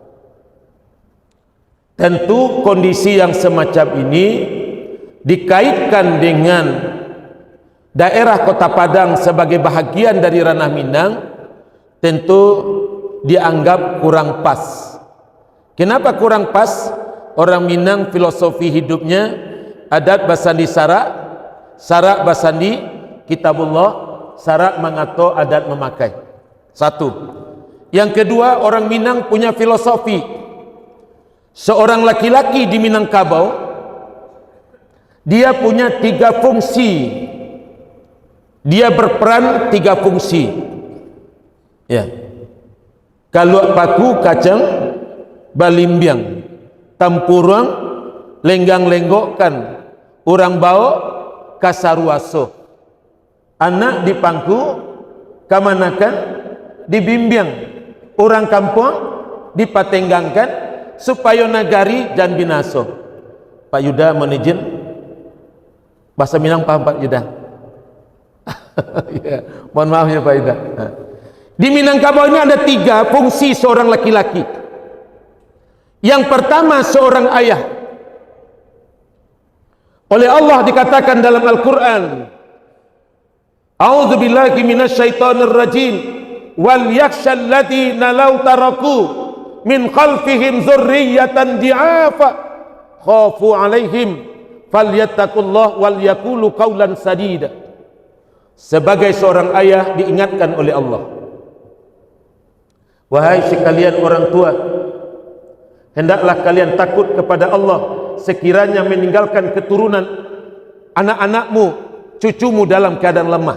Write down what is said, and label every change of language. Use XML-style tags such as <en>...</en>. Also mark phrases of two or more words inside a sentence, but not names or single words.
<id>Tentu kondisi yang semacam ini dikaitkan dengan daerah Kota Padang sebagai bahagian dari ranah Minang, tentu dianggap kurang pas. Kenapa kurang pas? Orang Minang filosofi hidupnya</id> <min>adat basandi sarak, sarak basandi kitabullah, sarak mengato adat memakai.</min> <id>Satu. Yang kedua, orang Minang punya filosofi. Seorang laki-laki di Minangkabau, dia punya 3 fungsi. Dia berperan 3 fungsi. Ya.</id> <min>Kalau paku kacang balimbiang, tampurang lenggang-lenggokkan, orang bau kasaruaso, anak di pangku kamanakan dibimbiang, orang kampung dipatenggangkan supaya nagari dan binaso.</min> <id>Pak Yuda mohon izin, bahasa Minang paham Pak Yuda? Ya, mohon maaf ya Pak Yuda. Di Minangkabau ini ada 3 fungsi seorang laki-laki. Yang pertama, seorang ayah. Oleh Allah dikatakan dalam Al-Quran,</id> <ar>أعوذ بالله من الشيطان الرجيم وليخش الذين لو تركوا من خلفهم ذرية ضعافا خافوا عليهم فليتقوا الله وليقولوا قولا سديدا.</ar> <id>Sebagai seorang ayah diingatkan oleh Allah, wahai sekalian orang tua, hendaklah kalian takut kepada Allah sekiranya meninggalkan keturunan anak-anakmu, cucumu dalam keadaan lemah.</id>